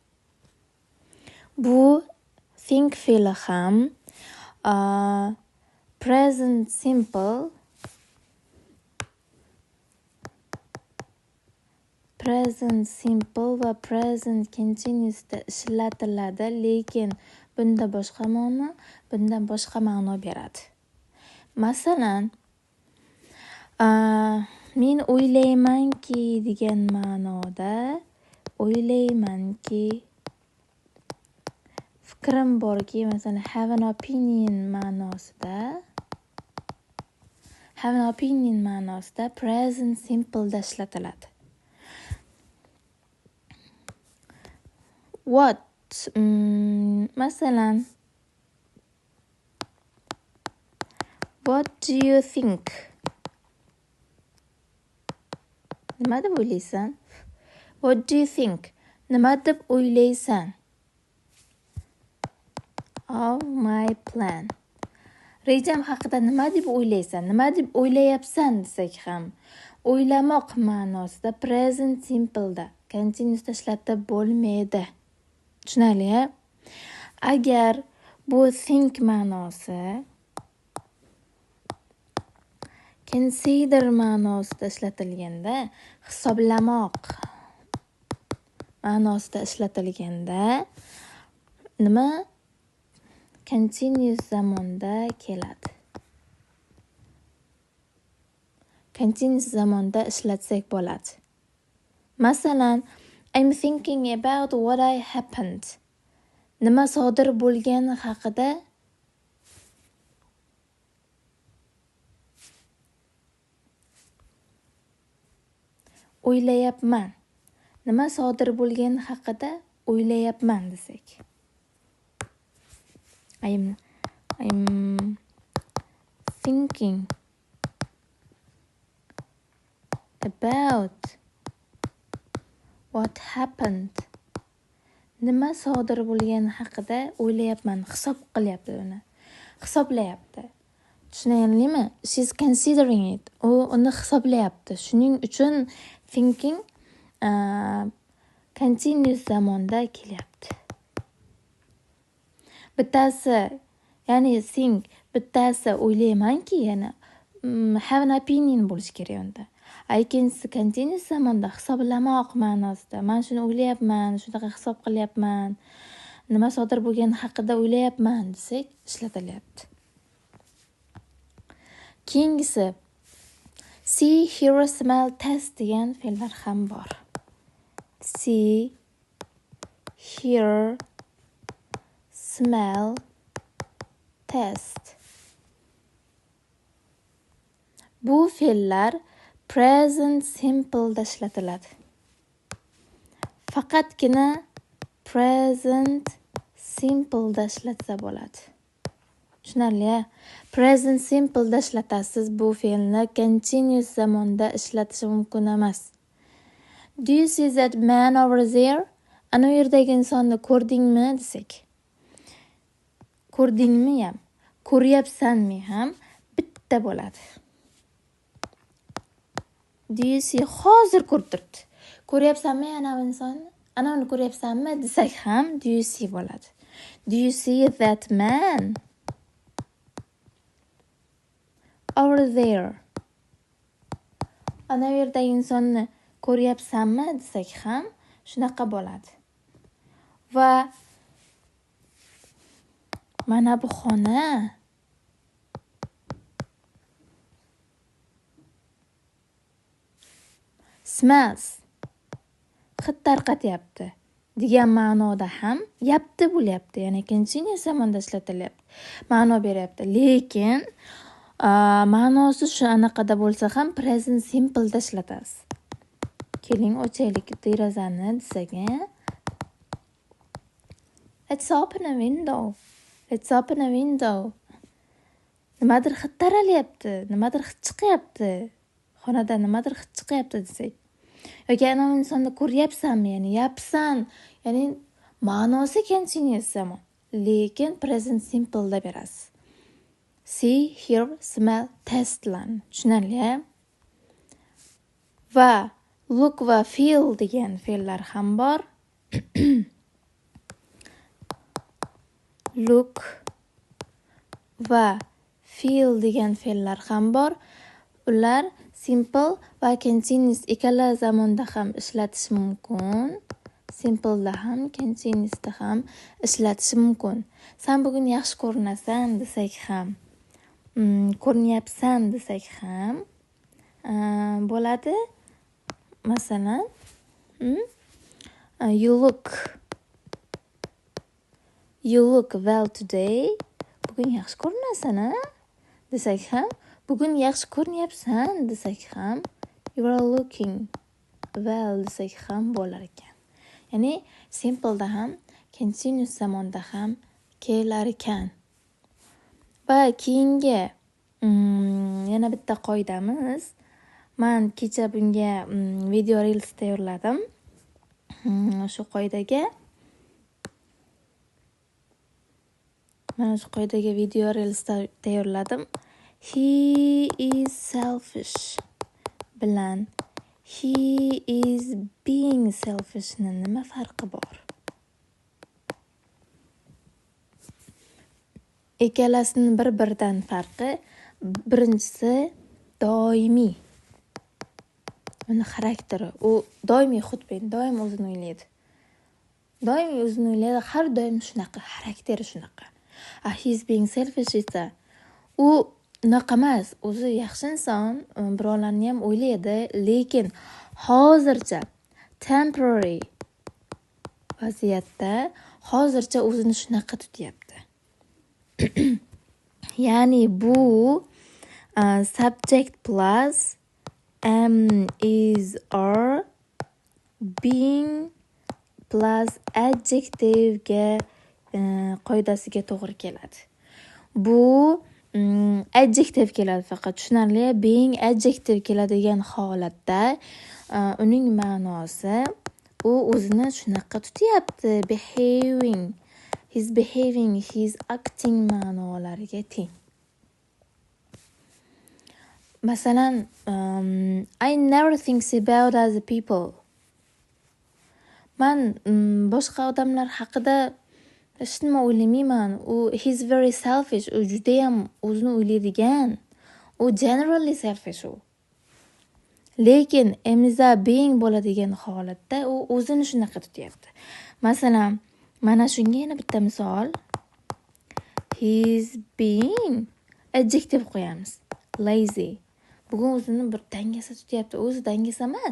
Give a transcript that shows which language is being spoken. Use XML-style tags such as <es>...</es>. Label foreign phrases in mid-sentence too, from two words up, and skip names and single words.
<uz>Bu think fe'li ham</uz> <en>present simple</en> <uz>va</uz> <en>present continuous</en> <uz>da ishlatiladi, lekin bunda boshqa ma'no, bunda boshqa ma'no beradi. Masalan, men o'ylaymanki degan ma'noda o'ylaymanki, fikrim borki, masalan</uz> <en>have an opinion</en> <uz>ma'nosida</uz> <en>present simple</en> <uz>da ishlatiladi.</uz> <en>What? Masalan, what do you think?</en> <uz>Nima deb o'ylaysan?</uz> <en>What do you think?</en> <uz>Nima deb o'ylaysan?</uz> <en>Of my plan.</en> <uz>Rejam haqida nima deb o'ylaysan? Nima deb o'ylayapsan desak ham, o'ylamoq ma'nosida</uz> <en>present simple</en> <uz>da continuous da ishlatib bo'lmaydi. Tushunarli-a? Agar bu think ma'nosi consider ma'nosida ishlatilganda, hisoblamoq ma'nosida ishlatilganda nima? Continuous zamonda keladi. Continuous zamonda ishlatsak bo'ladi. Masalan,</uz> <en>I'm thinking about what I happened.</en> <uz>Nima sodir bo'lgani haqida o'ylayapman. Nima sodir bo'lgani haqida o'ylayapman desak.</uz> <en>I'm thinking about. What happened?</en> <uz>Nima sodir bo'lgani haqida o'ylayapman, hisob qilyapti uni. Hisoblayapti. Tushunarlimi?</uz> <en>She's considering it.</en> <uz>U uni hisoblayapti. Shuning uchun thinking continuous zamonda kelyapti. Bittasi, ya'ni think, bittasi o'ylaymanki, yana</uz> <en>have an opinion</en> <uz>bo'lish kerak unda. Ikkinchisi continuous zamonda hisoblamoq ma'nosida. Men shuni o'ylayapman, shunaqa hisob qilyapman, nima sodir bo'lgani haqida o'ylayapman desak ishlatilyapti. Keyingisi</uz> <en>see, hear, smell, taste</en> <uz>degan fe'llar ham bor.</uz> <en>See, hear, smell, taste.</en> <uz>Bu fe'llar</uz> <en>present simple</en> <uz>da ishlatiladi. Faqatgina</uz> <en>present simple</en> <uz>da ishlatsa bo'ladi. Tushunarli?</uz> <en>Present simple</en> <uz>da ishlatasiz bu fe'lni continuous zamonda ishlatish mumkin emas.</uz> <en>Do you see that man over there?</en> <uz>Ana u yerdagi insonni ko'rdingmi desak. Ko'rdingmi ham, ko'ryapsanmi ham bitta bo'ladi.</uz> <en>Do you see</en> <uz>hozir ko'rib turibdi. Ko'ryapsanmi ana u insonni? Ana uni ko'ryapsanmi desak ham</uz> <en>do you see</en> <uz>bo'ladi. Do you see that man over there? Ana u yerdagi insonni ko'ryapsanmi desak ham shunaqa bo'ladi. Va mana bu xona smells, hid tarqatyapti degan ma'noda ham yapti bo'lyapti. Ya'ni continuous zamonda ishlatilyapti. Ma'no beryapti. Lekin ma'nosi shu anaqada bo'lsa ham</uz> <en>present simple</en> <uz>da ishlatasiz. Keling ochaylik derazani desak,</uz> <en>Let's open a window. Let's open a window.</en> <uz>Nimadir hid taralyapti, nimadir hid chiqyapti. Xonada nimadir hid chiqyapti desak. Yoki ana insonni ko'ryapsanmi, ya'ni yapsan, ya'ni ma'nosi continuous zamon, lekin</uz> <en>present simple</en> <uz>da berasiz.</uz> <en>See, hear, smell, taste lan.</en> <uz>Tushunarli? Va look va feel degan fe'llar ham bor. Look va feel degan fe'llar ham bor. Ular simple va continuous ikkala zamonda ham ishlatish mumkin. Simple da ham, continuous da ham ishlatish mumkin. Sen bugun yaxshi ko'rinasan desak ham, ko'rinyapsan desak ham bo'ladi. Masalan,</uz> <en>you look well today.</en> <uz>Bugun yaxshi ko'rinasan, desak ham, bugun yaxshi ko'rinyapsan desak ham,</uz> <en>you are looking well</en> <uz>desak ham bo'lar ekan. Ya'ni simple da ham, continuous zamonda ham kelar ekan. Va keyingi yana bitta qoidamiz. Men kecha bunga</uz> <en>video reels</en> <uz>tayyorladim. Shu qoidaga</uz> <en>video reels</en> <uz>tayyorladim.</uz> <en>He is selfish</en> <uz>bilan</uz> <en>he is being selfish</en> <uz>nima farqi bor? Ikkalasining bir-biridan farqi, birinchisi doimiy. Uni xarakteri, u doimiy xudbin, doim o'zini o'ylaydi. Har doim shunaqa, xarakteri shunaqa.</uz> <en>He is being selfish</en> <uz>esa u unaqa emas, o'zi yaxshi inson, birovlarni ham o'ylaydi, lekin hozircha temporary vaziyatda hozircha o'zini shunaqa tutyapti. Ya'ni bu</uz> <en>subject plus am, is, are, being plus adjective</en> <uz>ga qoidasiga to'g'ri keladi. Bu adjective keladi faqat, tushunarli.</uz> <en>Being adjective</en> <uz>keladigan holatda uning ma'nosi u o'zini shunaqa tutyapti,</uz> <en>behaving, he's behaving, he's acting</en> <uz>ma'nolariga teng. Masalan,</uz> <en>I never think about other people.</en> <uz>Man boshqa odamlar haqida hech nima o'ylamayman.</uz> <en>He's very selfish.</en> <uz>U juda ham o'zini o'ylaydigan. U</uz> <en>generally selfish</en> <uz>u. Lekin emza being bo'ladigan holatda u o'zini shunaqa tutyapti. Masalan, mana shunga yana bitta misol.</uz> <en>He's being adjective</en> <uz>qo'yamiz.</uz> <en>Lazy.</en> <uz>Bugun o'zini bir dangasa tutyapti. O'zi dangasa emas.</uz>